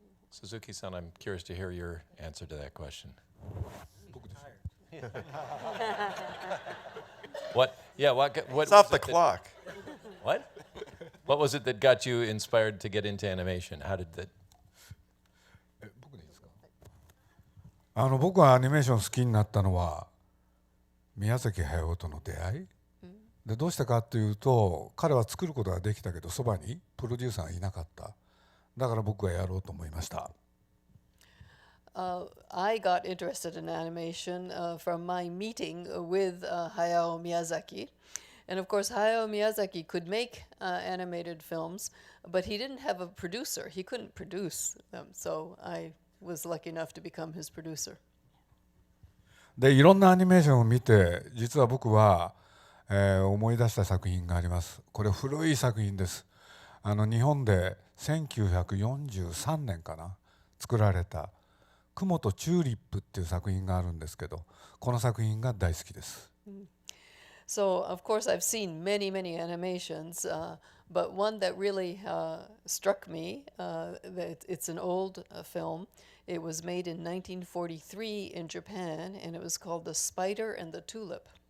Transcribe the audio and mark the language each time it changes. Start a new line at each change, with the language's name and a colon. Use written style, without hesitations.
English: Suzuki-san, I'm curious to hear your answer to that question. What? Yeah. What? It's off the clock. What? What was it that got you inspired to get into animation? How did that?
Japanese: 僕がアニメーション好きになったのは宮崎駿との出会いで、どうしたかというと、彼は作ることができたけどそばにプロデューサーがいなかった。だから僕がやろうと思いました。
English: I got interested in animation from my meeting with Hayao Miyazaki. And of course, Hayao Miyazaki could make animated films, but he didn't have a producer. He couldn't produce them. So I was lucky enough to become his producer.
Japanese: で、いろんなアニメーションを見て、実は僕は、思い出した作品があります。これ古い作品です。日本で1943年かな、作られた「雲とチューリップ」っていう作品があるんですけど、この作品が大好きです。
English: So, of course, I've seen many, many animations, but one that really struck me, that it's an old film. It was made in 1943 in Japan, and it was called The Spider and the Tulip.